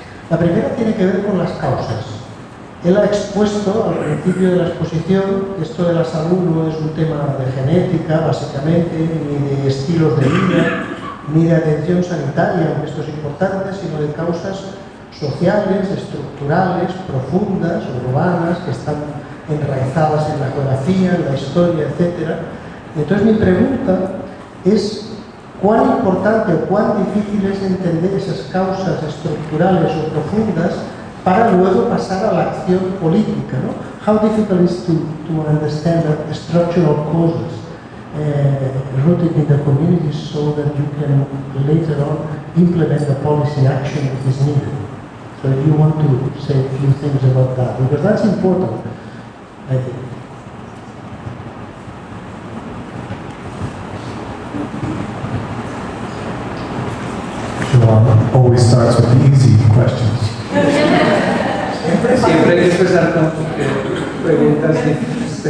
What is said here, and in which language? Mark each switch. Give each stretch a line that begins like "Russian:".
Spanish: La primera tiene que ver con las causas. Él ha expuesto al principio de la exposición que esto de la salud no es un tema de genética, básicamente, ni de estilos de vida, ni de atención sanitaria, aunque esto es importante, sino de causas sociales, estructurales, profundas, urbanas, que están enraizadas en la geografía, en la historia, etc. Entonces mi pregunta es cuán importante o cuán difícil es entender esas causas estructurales o profundas para luego pasar a la acción política, ¿no?
English: How difficult is to understand the structural causes rooted in the community so that you can later on implement the policy action that is needed. So if you want to say a few things about that, because that's important, I think. Shalom always starts with the easy questions.
Spanish: Siempre hay que empezar con preguntas difíciles.